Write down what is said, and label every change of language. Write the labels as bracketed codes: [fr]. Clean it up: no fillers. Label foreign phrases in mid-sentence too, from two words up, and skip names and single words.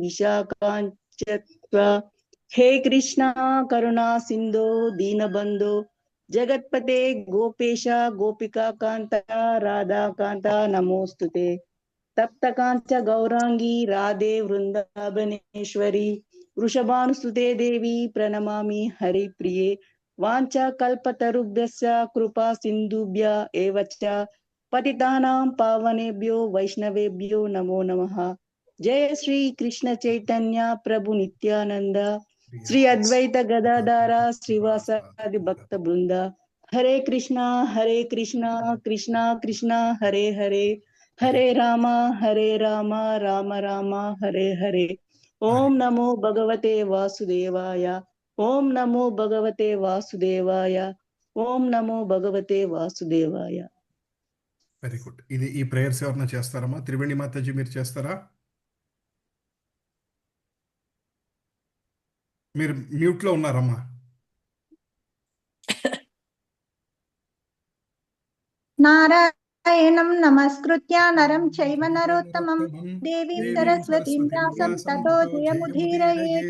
[sa] విశాఖాంచ హే కృష్ణ కరుణా సింధో దీనబంధో జగత్పతే గోపేశ గోపికా కాంత రాధా కాంత నమోస్తుతే తప్త కాంచ గౌరాంగి రాధే వృందావనేశ్వరి వృషభానుసుతే దేవి ప్రణమామి హరి ప్రియే వాంఛా కల్పతరుభ్యస్య కృపా సింధుభ్య ఏవ చ పతితానాం పావనేభ్యో వైష్ణవేభ్యో నమో నమః. జయ శ్రీ కృష్ణ చైతన్య ప్రభు నిత్యానంద శ్రీ అద్వైత గదాధార శ్రీవాసాది భక్త బృంద హరే కృష్ణ కృష్ణ కృష్ణ హరే హరే హరే రామ హరే రామ రామ రామ హరే హరే. ఓం నమో భగవతే వాసుదేవాయ. ఓం నమో భగవతే వాసుదేవాయ. ఓం నమో భగవతే వాసుదేవాయ. [en] Very good. [te] ఈ ప్రేయర్స్ ఎవరన్నా చేస్తారమ్మా? త్రివేణి మాతాజీ మీరు చేస్తారా? మీరు మ్యూట్లో ఉన్నారమ్మా. [sa] నారాయణం నమస్కృత్య నరం చైవ నరోత్తమం దేవీం సరస్వతీం వ్యాసం తతో జయముదీరయేత్.